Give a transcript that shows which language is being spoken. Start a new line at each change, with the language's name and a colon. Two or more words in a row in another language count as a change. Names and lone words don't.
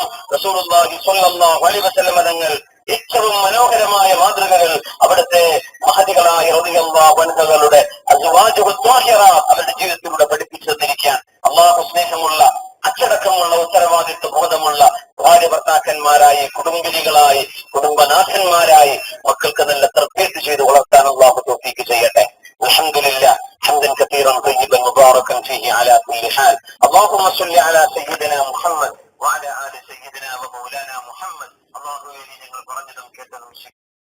Arabic: رسول الله صلى الله عليه وسلم
Malayalam: തങ്ങൾ ഏറ്റവും മനോഹരമായ മാതൃകകൾ അവിടുത്തെ മഹതികളായ
Arabic: رضي الله عنه أزواجه الطاهرة
Malayalam: അവരുടെ ജീവിതത്തിലൂടെ പഠിപ്പിച്ചു തന്നിരിക്കാൻ. അള്ളാഹു സ്നേഹമുള്ള, അച്ചടക്കമുള്ള, ഉത്തരവാദിത്വ ബോധമുള്ള ഭാര്യ ഭർത്താക്കന്മാരായി, കുടുംബിനികളായി, കുടുംബനാഥന്മാരായി മക്കൾക്ക് നല്ല തർബീയത്ത് ചെയ്ത് വളർത്താൻ അള്ളാഹു തൗഫീഖ് ചെയ്യട്ടെ.
Arabic: അൽഹംദുലില്ലാഹ് حمدا كثيرا طيبا مباركا فيه على كل حال. اللهم صل على سيدنا محمد وعلى آل سيدنا ومولانا محمد.
Malayalam: അള്ളാഹുവേ, ഞങ്ങൾ പറഞ്ഞതും കേട്ടതും